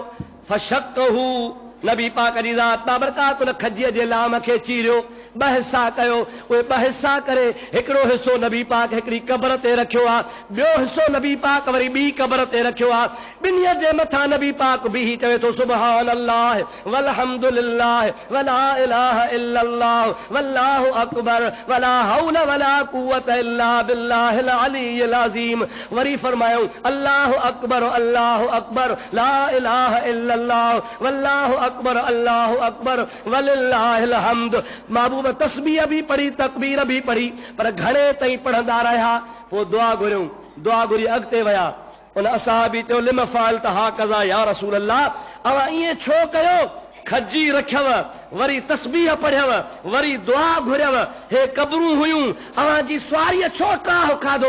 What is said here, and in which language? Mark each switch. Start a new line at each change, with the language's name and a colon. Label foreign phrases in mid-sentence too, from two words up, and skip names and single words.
Sindhi: फशक्कहू, नबी पाक जी ज़ात बाबरकात उन खजीअ जे लाम खे चीरियो, ॿ हिसा कयो। उहे ॿ हिसा करे हिकिड़ो हिसो नबी पाक हिकिड़ी क़बर ते रखियो आहे, ॿियो हिसो नबी पाक वरी ॿी क़बर ते रखियो आहे। ॿिन्हीअ जे मथां नबी पाक बीही चवे थो
Arabic: سبحان الله والحمد لله ولا إله إلا الله والله أكبر ولا حول ولا قوة إلا بالله العلي العظيم.
Sindhi: वरी फरमायो
Arabic: الله أكبر لا إله إلا الله والله أكبر الله أكبر ولله الحمد.
Sindhi: महबूब तस्बीह भी पढ़ी, तकबीर भी पढ़ी, पर घणे ताईं पढ़ंदा रहिया। पोइ दुआ घुरियूं, दुआ घुरी अॻिते विया। उन असहाबी चयो
Arabic: لم فعلت هكذا يا رسول الله,
Sindhi: अवां ईअं छो कयो? खजी रखियव, वरी तस्बीह पढ़ियव, वरी दुआ घुरियव, हे कबरूं हुयूं, अवां जी सुवारीअ छो ट्राह खाधो?